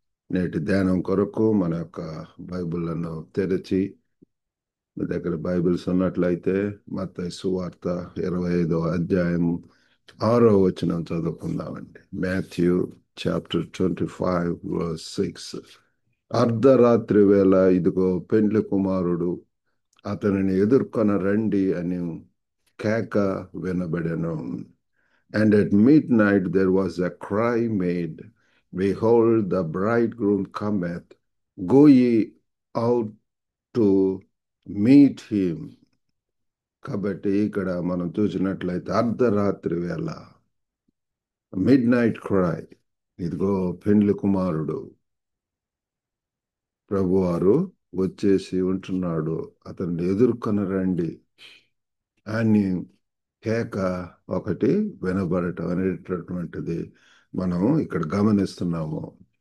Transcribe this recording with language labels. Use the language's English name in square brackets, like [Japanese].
[Telugu] నేటి ధ్యానం కొరకు మన యొక్క బైబిళ్లను తెరిచి, మీ దగ్గర బైబిల్స్ ఉన్నట్లయితే మత్తయి సువార్త 25వ అధ్యాయం 6వ వచనం చదువుకుందామండి. [English] Matthew chapter 25 verse 6. [Telugu] అర్ధరాత్రి వేళ ఇదిగో పెండ్లి కుమారుడు అతనిని ఎదుర్కొన రండి అని కేక వినబడెను. [English] And at midnight there was a cry made, Behold, the bridegroom cometh, go ye out to meet him. [Telugu] కాబట్టి ఇక్కడ మనం చూసినట్లయితే అర్ధరాత్రి వేళ, [English] midnight cry, [Telugu] ఇదిగో పెండ్లి కుమారుడు ప్రభువారు వచ్చేసి ఉంటున్నాడు, అతన్ని ఎదుర్కొని రండి అని కేక ఒకటి వినబడటం అనేటటువంటిది మనం ఇక్కడ గమనిస్తున్నాము.